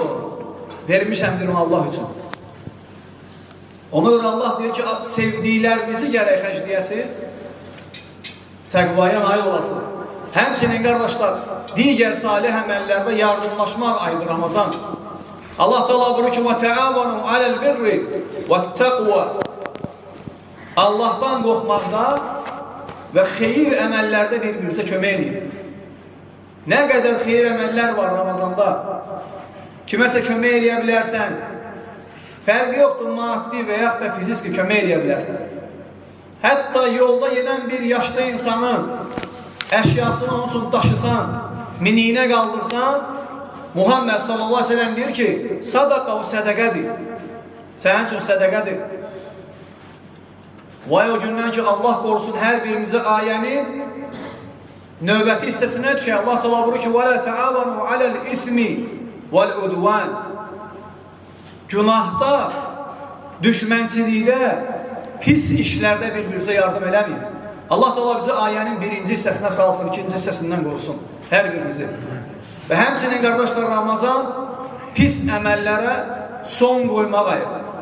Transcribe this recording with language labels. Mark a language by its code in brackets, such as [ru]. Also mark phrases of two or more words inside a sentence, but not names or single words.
[az] Vermişəm deyirəm Allah üçün. Ona görə Allah deyir ki, sevdiklərinizi gərək xərcləyəsiniz, təqvaya nail olasınız. Həmçinin qardaşlar, digər salih əməllərdə yardımlaşmaq ayıdır Ramazan. Allah Teala buyurur ki, [ar] وَتَعَوَنُوا عَلَى الْبِرِّ وَالتَّقْوَى. [az] Allahdan qorxmaqda və xeyir əməllərdə bir-birinizə kömək edin. Nə qədər xeyir əməllər var Ramazanda, kiməsə kömək eləyə bilərsən, fərqi yoxdur, maddi və yaxud da fiziki kömək eləyə bilərsən. Hətta yolda gedən bir yaşlı insanın əşyasını onun üçün daşısan, miniyinə qaldırsan, Muhammed [ar] صلى الله عليه وسلم [az] deyir ki, sadaqa o sədəqədir. Sənin üçün sədəqədir. Vay o gündən ki, Allah qorusun hər birimizi ayənin növbəti hissəsinə düşək. Allah Teala buyurur ki, [ar] وَلَا تَعَوَنُوا عَلَى الْإِسْمِ وَالْعُدْوَانِ. [az] Günahda, düşmənçilikdə, pis işlərdə bir-birimizə yardım eləməyin. Allah Teala bizi ayənin 1-ci hissəsinə salsın, 2-ci hissəsindən qorusun. Hər birimizi. Və həmçinin qardaşlar, Ramazan pis əməllərə son qoymaq ayıdır.